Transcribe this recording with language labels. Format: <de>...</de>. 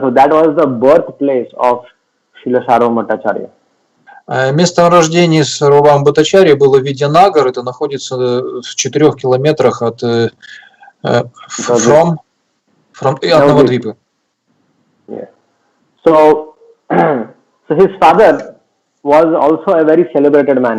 <en>So that was the birthplace of Srila Sarvabhauma Bhattacharya.</en> <ru>Местом рождения Сарвабхаума Бхаттачарьи было Видьянагар, это находится в 4 километрах от Навадвипы.</ru> <en>Yeah. So his father was also a very celebrated man.</en>